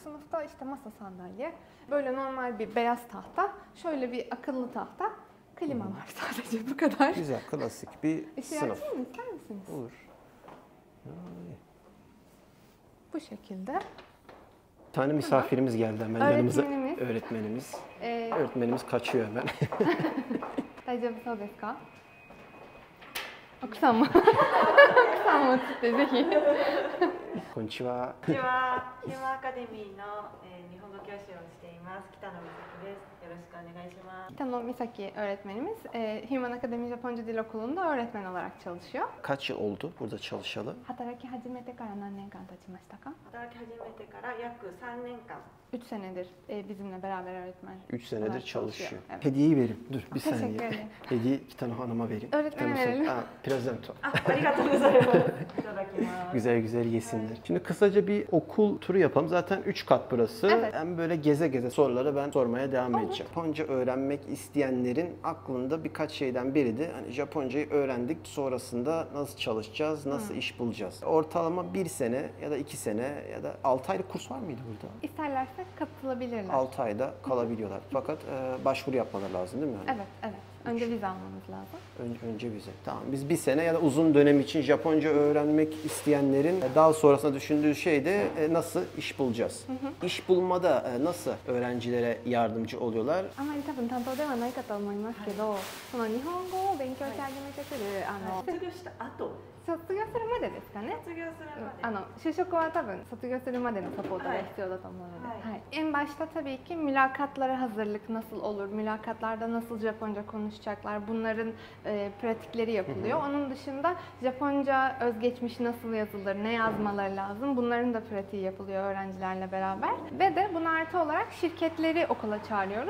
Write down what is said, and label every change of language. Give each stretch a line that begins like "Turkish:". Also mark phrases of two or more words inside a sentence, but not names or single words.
Turkish: Sınıfta işte masa sandalye, böyle normal bir beyaz tahta, şöyle bir akıllı tahta, klima var sadece bu kadar. Güzel, klasik bir Işığı sınıf. açayım mı, ister misiniz? Olur. Bu şekilde. Bir tane misafirimiz geldi hemen yanımıza. Öğretmenimiz. Öğretmenimiz. Ee, Öğretmenimiz kaçıyor hemen.
Japanese: 大丈夫そうですか? 奥さんも奥さんもつってぜひ。こんにちは。こんにちは。ヒューマンアカデミーの、日本語教師をしています北野美咲です。よろしくお願いします。
Turkish: 北野美咲 öğretmenimiz Human Academy Japonca Dil Okulu'nda öğretmen olarak çalışıyor. Kaç yıl oldu burada çalışalı?
Japanese: 働き始めてから何年間経ちましたか? 働き始めてから約3年間。
Turkish: 3 senedir bizimle beraber öğretmen. 3 senedir olarak çalışıyor. Evet. Hediyeyi vereyim. Dur bir Teşekkür saniye. ederim. Hediye Kitano Hanım'a vereyim. Öğretmene Kitano-san- verelim. Presento.
Japanese: ありがとうございます。いただきます。
Turkish: Güzel güzel yesinler. Şimdi kısaca bir okul turu yapalım. Zaten 3 kat burası. Evet. Hem böyle geze geze soruları ben sormaya devam Olur, olacak. Japonca öğrenmek isteyenlerin aklında birkaç şeyden biri de hani Japoncayı öğrendik, sonrasında nasıl çalışacağız, nasıl iş bulacağız. Ortalama 1 sene ya da 2 sene ya da 6 aylık kurs var mıydı burada? İsterlerse katılabilirler. 6 ayda kalabiliyorlar. Fakat başvuru yapmaları lazım değil mi? Yani? Evet, evet. Önce vize almamız lazım. Önce vize. Tamam. Biz 1 sene ya da uzun dönem için Japonca öğrenmek isteyenlerin daha sonrasında düşündüğü şey de nasıl iş bulacağız. İş bulmada nasıl öğrencilere yardımcı oluyorlar?
Japanese: あまり多分担当ではないかと思いますけど、その日本語を勉強し始めてくる、卒業した後、卒業するまでですかね。卒業するまで。就職は多分卒業するまでのサポートが必要だと思うので、はい
Turkish: はい。En başta tabii ki mülakatlara hazırlık nasıl olur, mülakatlarda nasıl Japonca konuşacaklar, bunların pratikleri yapılıyor. Onun dışında Japonca özgeçmiş nasıl yazılır, ne yazmaları lazım, bunların da pratiği yapılıyor öğrencilerle beraber. Ve de buna artı olarak şirketleri okula çağırıyoruz.